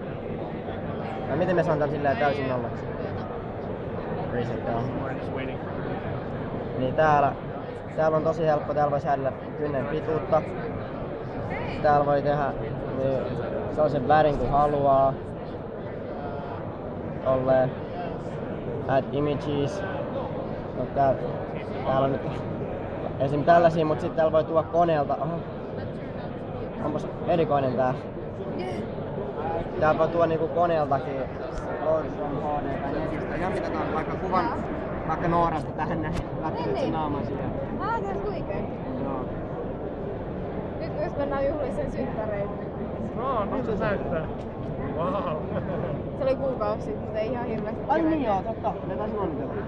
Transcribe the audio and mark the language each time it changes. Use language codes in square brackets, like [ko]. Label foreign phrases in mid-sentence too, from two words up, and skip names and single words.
[fi] No, miten me saan tän silleen täysin nollaksi? [en] Reset down. [fi] Niin täällä on tosi helppo, täällä voi säädellä kynnen pituutta. Täällä voi tehdä niin, sellaisen värin kuin haluaa. Tolleen. [en] Add images. [fi] No, täällä on nyt esim. Tällaisia, mutta sitten täällä voi tuoda koneelta. Aha. Onpas erikoinen tää. Täällä voi tuoda niinku koneeltakin [en] load from HD [fi] tai netistä. Ihan mitä tää on, vaikka kuvan vaikka Noorasta tähän näin. Lättynyt sen naaman siihen. Se on huikea. Joo. Nyt jos mennään juhlisen synttäreille. Nyt se näyttää. Wow. Se oli kuukausi sitten, ei ihan hirveästi. Ai niin joo, totta. Me taisin onnitella.